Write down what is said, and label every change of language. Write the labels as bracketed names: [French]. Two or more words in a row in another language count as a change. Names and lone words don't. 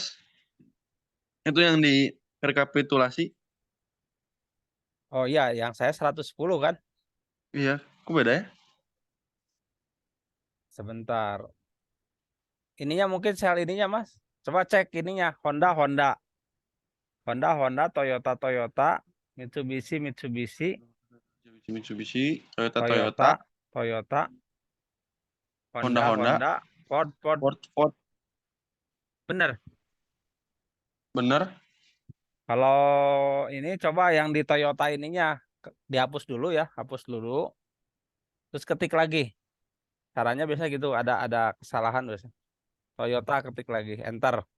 [Indonesian] Itu yang di rekapitulasi. Oh iya, yang saya 110 kan? Iya, kok beda ya? Sebentar. Ininya mungkin sel ininya, Mas. Coba cek ininya. Honda, Honda. Honda, Honda, Toyota, Toyota. Mitsubishi, Mitsubishi. Mitsubishi, Toyota, Toyota, Toyota, Toyota. Honda, Honda, Honda, Honda. Ford, Ford. Ford, Ford. Bener. Bener? Kalau ini coba yang di Toyota ininya dihapus dulu ya, hapus dulu. Terus ketik lagi. Caranya biasa gitu, ada kesalahan biasa. Toyota ketik lagi, enter.